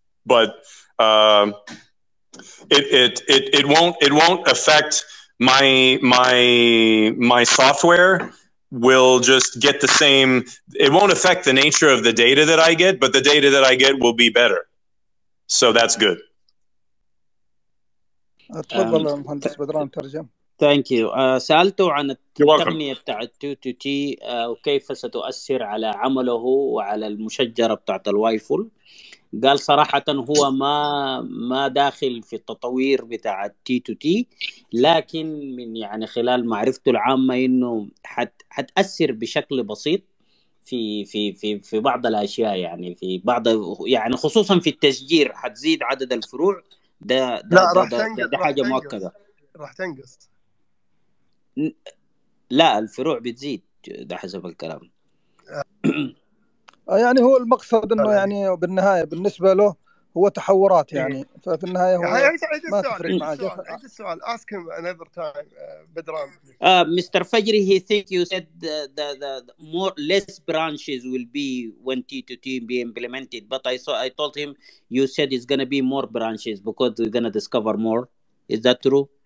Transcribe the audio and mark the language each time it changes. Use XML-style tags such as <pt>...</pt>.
<en>But it won't affect my software. Will just get the same. It won't affect the nature of the data that I get, but the data that I get will be better. So that's good.</en> <ar>تفضل المهندس بدران ترجم.</ar> <en>Thank you.</en> <ar>سألته عن التقنية بتاعت T2T وكيف ستؤثر على عمله وعلى المشجرة بتاعت الوايفول. قال صراحة هو ما داخل في التطوير بتاع T2T، لكن من يعني خلال معرفته العامة إنه حتأثر بشكل بسيط في بعض الأشياء، يعني في بعض يعني خصوصا في التشجير حتزيد عدد الفروع. ده حاجة مؤكدة. راح تنقص. لا، الفروع بتزيد، ده حسب الكلام. يعني هو المقصد انه يعني بالنهايه بالنسبه له هو تحورات، يعني ففي النهايه هو ما تفرق معه. عيد السؤال.</ar> <en>ask him another time</en> <ar>بدران.</ar> <en>Mr. Fajri, he think you said the less branches will be when T2T be implemented, but I told him you said it's going to be more branches because we're going to discover more. Is that true?</en>